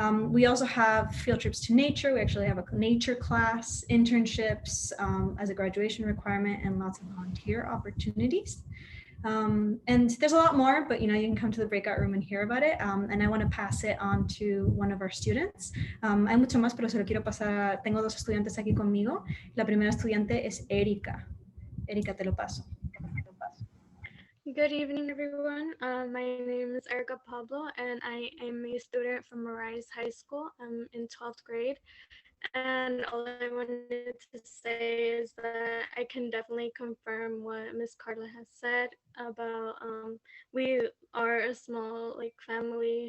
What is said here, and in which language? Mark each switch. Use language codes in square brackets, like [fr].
[en] We also have field trips to nature. We actually have a nature class, internships as a graduation requirement, and lots of volunteer opportunities. And there's a lot more, but you can come to the breakout room and hear about it. And I want to pass it on to one of our students. [es] Hay mucho más, pero se lo quiero pasar. Tengo 2 estudiantes aquí conmigo. La primera estudiante es Erika. Erika, te lo paso. [en] Good evening, everyone. My name is Erica Pablo, and I am a student from Arise High School. I'm in 12th grade. And all I wanted to say is that I can definitely confirm what Miss Carla has said about we are a small family.